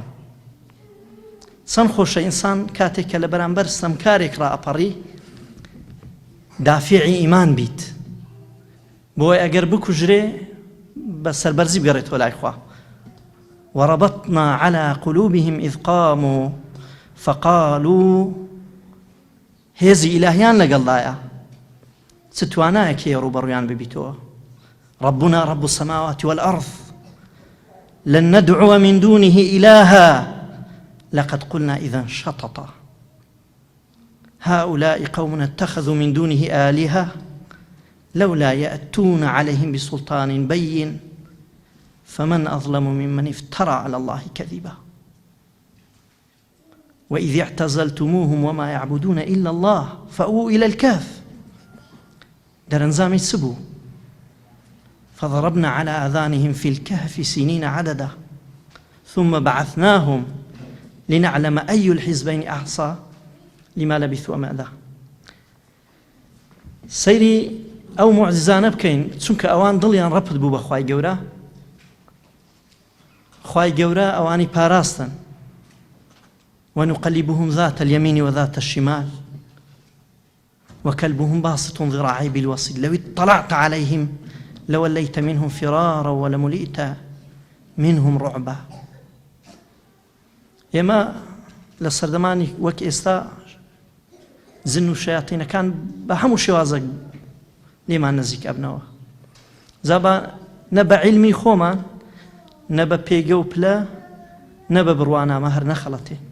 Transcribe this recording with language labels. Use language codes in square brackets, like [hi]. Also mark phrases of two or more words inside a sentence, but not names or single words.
[ckb] چەند خۆشە ئینسان کاتێک کە لە بەرامبەر ستەمکارێک ڕائەپەڕی دافیعی ئیمان بیت بۆی ئەگەر بکوژرێ بە سەربەرزی بگەڕێتەوە لای خوا. [ar] وەڕەبەتنا عەلا قولوبیهم ئیذ قاموا فقالوا [ckb] هێزی ئیلاهیان لەگەڵدایە چ توانایەکێ ڕوبەڕوویان ببیتەوە. [ar] ربنا رب السماوات والأرض لن ندعو من دونه إلها لقد قلنا إذا شططا هؤلاء قوم اتخذوا من دونه آلهة لولا يأتون عليهم بسلطان بين فمن أظلم ممن افترى على الله كذبا. وإذ اعتزلتموهم وما يعبدون إلا الله فأووا إلى الكهف [ckb] دەرەنجامی چ بوو؟ [ar] فضربنا على آذانهم في الكهف سنين عددا ثم بعثناهم لنعلم أي الحزبين أحصى لما لبثوا أمدا. [ckb] سەیری ئەو معجزانە بکەین چونکە ئەوان دڵیان ڕەپت بوو بە خوای گەورە. خوای گەورە ئەوانی پاراستن [ar] ونقلبهم ذات اليمين وذات الشمال وكلبهم باسط ذراعي بالوصيد لو اطلعت عليهم لوليت منهم فرارا ولملئت منهم رعبا. [ckb] ئێمە لە سەردەمانی وەک ئێستا زن و شەیاطینەکان بە هەموو شێوازێک لێمان نزیک ئەبنەوە. زابا نە بە عیلمی خۆمان نە بە پێگە و پلە نە بە بڕوانامە هەر نەخەڵەتێ.